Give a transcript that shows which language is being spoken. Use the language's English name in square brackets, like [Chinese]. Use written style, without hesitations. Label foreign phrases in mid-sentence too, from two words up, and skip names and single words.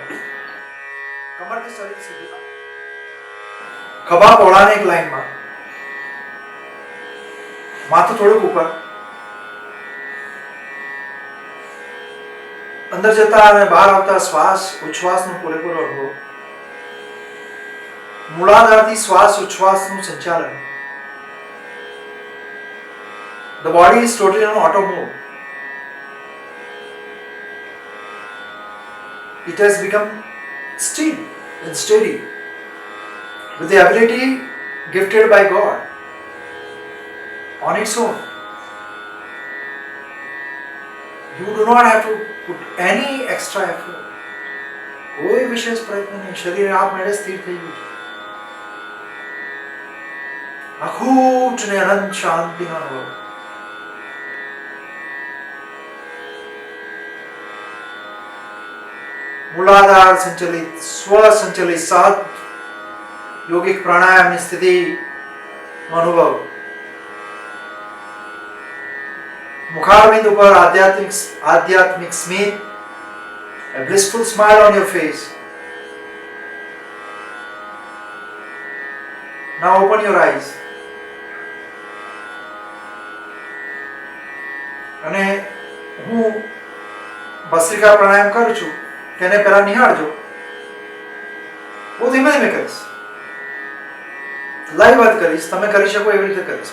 [Gujarati] કમરથી શરીર સીધું, ખભા પહોળાને એક લાઈનમાં, માથું થોડુંક ઉપર, અંદર જતા અને બહાર આવતા શ્વાસ ઉચ્છ્વાસનો પૂરેપૂરો અનુભવ. મૂળાધારથી શ્વાસ ઉચ્છ્વાસનું સંચાલન. [English] The body is totally on auto mode. It has become still and steady with the ability gifted by God on its own. You do not have to put any extra effort. [Gujarati] કોઈ વિશેષ પ્રયત્ન નહીં, શરીર આપમેળે સ્થિર થઈ ગયું છે. અખૂટ ને અનંત શાંતિનો અનુભવ. મૂલાધાર સંચલિત, સ્વ સંચલિત સહજ યોગિક પ્રાણાયામની સ્થિતિનો અનુભવ. મુખારબિંદ ઉપર આધ્યાત્મિક સ્મિત, [English] a blissful smile on your face. Now open your eyes. [Gujarati] અને હું ભસ્ત્રિકા પ્રાણાયામ કરું છું તેને પહેલા નિહાળજો. બહુ ધીમે ધીમે કરીશ, લાઈવ વાત કરીશ, તમે કરી શકો એવી રીતે કરીશ.